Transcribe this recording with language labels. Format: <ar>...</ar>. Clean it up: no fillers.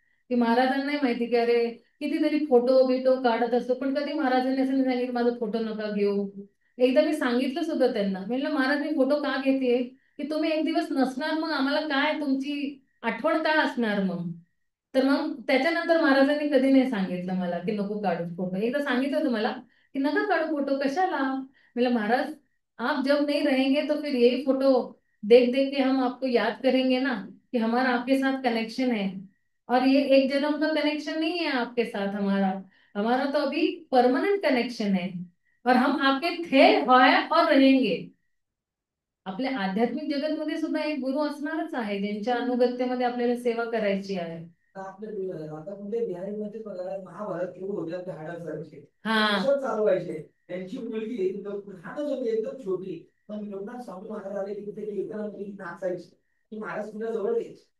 <mr>की महाराजांनाही माहिती की अरे कितीतरी फोटो बिटो काढत असतो, पण कधी महाराजांनी असं नाही सांगितलं माझा फोटो नका घेऊ. एकदा मी सांगितलं सुद्धा त्यांना, म्हणलं महाराज मी फोटो का घेते की तुम्ही एक दिवस नसणार, मग आम्हाला काय तुमची आठवण काय असणार मग. तर मग त्याच्यानंतर महाराजांनी कधी नाही सांगितलं मला की नको काढू फोटो. एकदा सांगितलं तुम्हाला कि नका काढू फोटो, कशाला.</mr> <hi>मतलब महाराज आप जब नहीं रहेंगे तो फिर यही फोटो देख देख के हम आपको याद करेंगे ना, कि हमारा आपके साथ कनेक्शन है. और ये एक जन्म का कनेक्शन नहीं है आपके साथ हमारा, हमारा तो अभी परमानेंट कनेक्शन है. और हम आपके थे है और रहेंगे.</hi> <mr>आपल्या आध्यात्मिक जगतमध्ये सुद्धा एक गुरु असणारच आहे ज्यांच्या अनुगत्यामध्ये आपल्याला सेवा करायची आहे. आता म्हणजे बिहारीमध्ये बघा महाभारत सुरू होते आपल्या हाडासारखे हा चालवायचे. त्यांची मुलगी लहानच होती एकदम छोटी, पण लोकांना स्वामी महाराज आले की ते एकदम मुलगी नाचायची की महाराज तुला जवळ यायची.</mr>